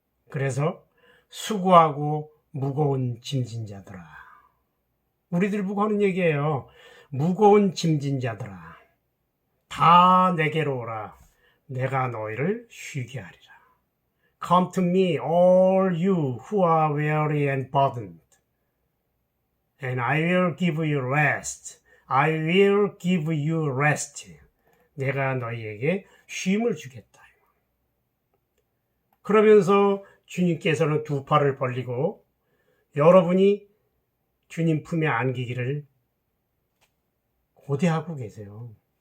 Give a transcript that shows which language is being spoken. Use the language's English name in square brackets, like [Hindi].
[Korean] 그래서 수고하고 무거운 짐진 자들아. 우리들 보고 하는 얘기예요. 무거운 짐진 자들아. 다 내게로 오라. 내가 너희를 쉬게 하리라. [English] Come to me, all you who are weary and burdened, and I will give you rest. I will give you rest. [Korean] 내가 너희에게 쉼을 주겠다. 그러면서 주님께서는 두 팔을 벌리고 여러분이 주님 품에 안기기를 고대하고 계세요.